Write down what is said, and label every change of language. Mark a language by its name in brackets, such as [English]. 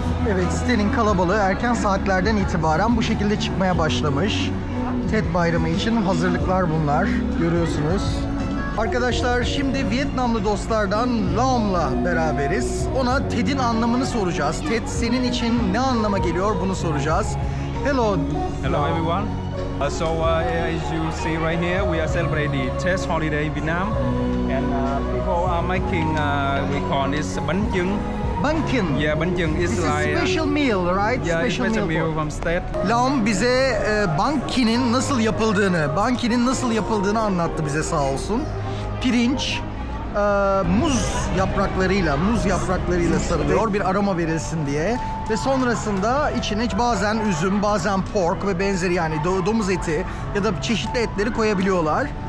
[Turkish] Evet, sitenin kalabalığı erken saatlerden itibaren bu şekilde çıkmaya başlamış. TED Bayramı için hazırlıklar bunlar. Görüyorsunuz. Arkadaşlar, şimdi Vietnamlı dostlardan Laom'la beraberiz. Ona TED'in anlamını soracağız. TED senin için ne anlama geliyor, bunu soracağız. [English] Hello. Hello everyone. As you see right here, we are celebrating TED holiday in Vietnam, and people are making we call this bánh chưng. Bankin. Yeah, bánh chưng is This is like special meal, right? yeah, special special meal meal from state. [Turkish] Laom bize bankinin nasıl yapıldığını anlattı bize, sağ olsun. Pirinç, muz yapraklarıyla sarılıyor bir aroma verilsin diye ve sonrasında içine bazen üzüm, bazen pork ve benzeri, yani domuz eti ya da çeşitli etleri koyabiliyorlar.